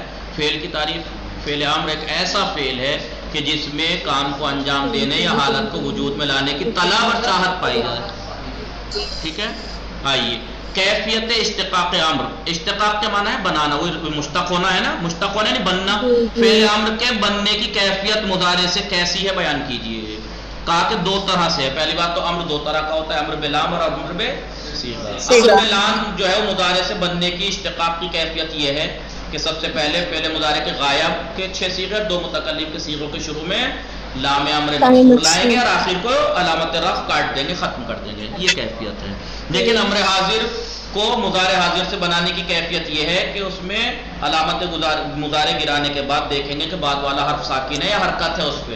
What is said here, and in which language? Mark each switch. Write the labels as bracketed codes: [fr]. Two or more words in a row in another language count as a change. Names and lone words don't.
[ur] فعل کی تعریف، فعل امر ایک ایسا فعل ہے کہ جس میں کام کو انجام دینے یا حالت کو وجود میں لانے کی طلب اور چاہت پائی جائے، ٹھیک ہے؟ آئیے کیفیت اشتقاق امر. اشتقاق کے معنی ہے بنانا، وہ مشتق ہونا ہے نا، مشتق ہونا نہیں بننا. فعل امر کے بننے کی کیفیت مضارع سے کیسی ہے بیان کیجئے. کہا کہ دو طرح سے ہے. پہلی بات تو امر دو طرح کا ہوتا ہے، امر بلام اور امر بصیغہ. امر بلام جو ہے وہ مضارع سے بننے کی اشتقاق کی کیفیت یہ ہے کہ سب سے پہلے فعل مضارع کے غائب کے 6 صیغے، 2 متکلم کے صیغوں کے شروع میں لام امر مقصور لائیں گے اور آخر کو علامت رفع کاٹ دیں گے، ختم کر دیں گے. یہ کیفیت ہے. لیکن امر حاضر کو مضارع حاضر سے بنانے کی کیفیت یہ ہے کہ اس میں علامت مضارع گرانے کے بعد دیکھیں گے کہ بعد والا حرف ساکن ہے یا حرکت ہے اس پہ.